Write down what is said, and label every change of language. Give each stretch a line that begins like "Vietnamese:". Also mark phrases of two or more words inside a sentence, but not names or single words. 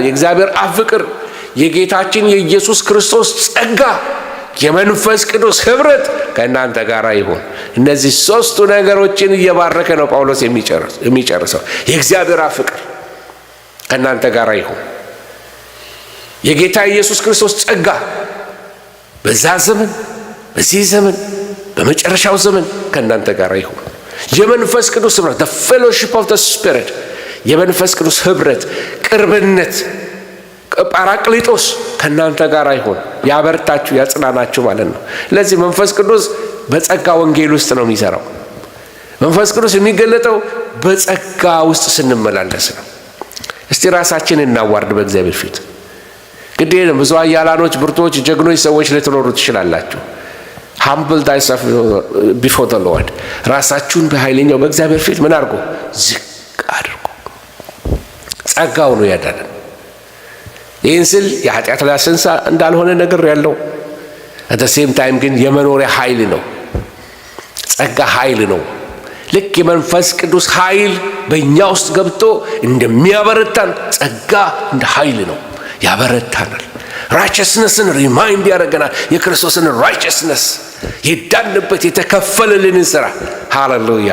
Amharic: የእግዚአብሔር አብ ፍቅር፣ የጌታችን የኢየሱስ ክርስቶስ ጸጋ፣ የመንፈስ ቅዱስ ኅብረት ከእናንተ ጋር ይሁን። እነዚህ ሶስቱ ነገሮችን እየባረከ ነው ጳውሎስ የሚጨርሰው። የእግዚአብሔር አብ ፍቅር ከእናንተ ጋር ይሁን። የጌታ ኢየሱስ ክርስቶስ ጸጋ በዛ ዘመን፣ በዚህ ዘመን፣ በመጨረሻው ዘመን ከእናንተ ጋር ይሁን። የመንፈስ ቅዱስ ኅብረት
English: the fellowship of the spirit
Amharic: የመንፈስ ቅዱስ ኅብረት ቅርብነት ጳራቅሊጦስ ከእናንተ ጋር ይሁን፣ ያበርታችሁ፣ ያጽናናችሁ ማለት ነው። ስለዚህ መንፈስ ቅዱስ በጸጋ ወንጌል ውስጥ ነው የሚሰራው። መንፈስ ቅዱስ የሚገለጠው በጸጋ ውስጥ ስንመላለስ ነው። እስቲ ራሳችንን እናዋርድ በእግዚአብሔር ፊት። ግድ የለም ብዙ ኃያላኖች፣ ብርቶች፣ ጀግኖች ሰዎች ልትኖሩ ትችላላችሁ።
English: humble thyself before the Lord።
Amharic: ራሳችሁን በኃይለኛው በእግዚአብሔር ፊት ምን አድርጎ ዝቅ አድርጎ። ጸጋው ነው ያዳነን። ይህን ስል የኃጢአት ላሰንሳ እንዳልሆነ ነገር ያለው
English: at the same time
Amharic: ግን የመኖሪያ ኃይል ነው። ጸጋ ኃይል ነው። ልክ የመንፈስ ቅዱስ ኃይል በእኛ ውስጥ ገብቶ እንደሚያበረታን ጸጋ እንደ ኃይል ነው፣ ያበረታናል። ራይቸስነስን ሪማይንድ ያደርገናል። የክርስቶስን ራይቸስነስ የዳንበት የተከፈለልን ሥራ። ሃሌሉያ!